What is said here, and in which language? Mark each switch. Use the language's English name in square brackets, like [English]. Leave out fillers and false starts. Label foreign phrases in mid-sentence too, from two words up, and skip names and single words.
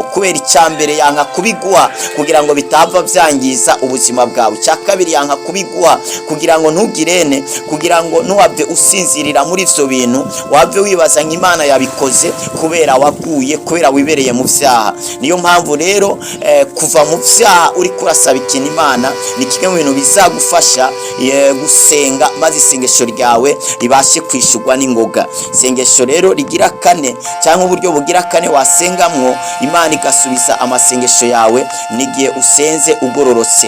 [Rundi] Kubera icyambere yanka kubiguha kugira ngo bitava byangiza ubuzima bwawe. Cya kabiri yanka kubiguha kugira ngo ntugirene, kugira ngo ntuwave usinzirira muri ivyo bintu, wave wibaza ngo Imana yabikoze kubera waguye, kubera wibereye mu vyaha. Niyo mpamvu rero kuva mu vyaha uri kurasaba ikintu Imana ni kimwe mu bintu bizagufasha gusenga, maze isengesho ryawe ribashe kwishurwa n'ingoga. Isengesho rero rigira kane cyangwa uburyo bugira kane wasengamwo Imana igasubiza amasengesho yawe nigihe usenze ugororotse.